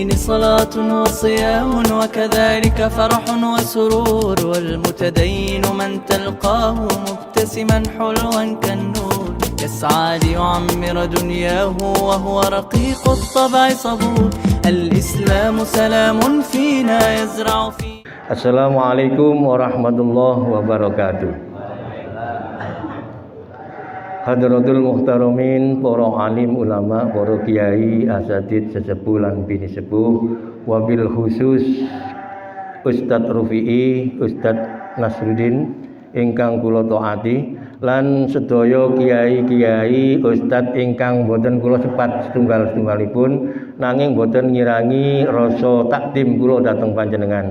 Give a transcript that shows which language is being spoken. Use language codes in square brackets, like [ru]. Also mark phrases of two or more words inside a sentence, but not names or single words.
[ar] صلاة وصيام وكذلك فرح وسرور والمتدين من تلقاه مبتسما حلوا كالنور يسعى ليعمر دنياه وهو رقيق الطبع صبور الإسلام سلام فينا يزرع فيه. السلام عليكم ورحمة الله وبركاته. حضرات المحترمين, [jv] para alim ulama, para kiai, asatid, sesepuh lan bini sepuh, [ar] وبالخصوص [jv] Ustadz Rufi'i, Ustadz Nasruddin ingkang kula taati lan sedaya kiai-kiai Ustadz ingkang boten kula sepat setunggal-setunggalipun nanging boten ngirangi rasa takdim kula dhateng panjenengan.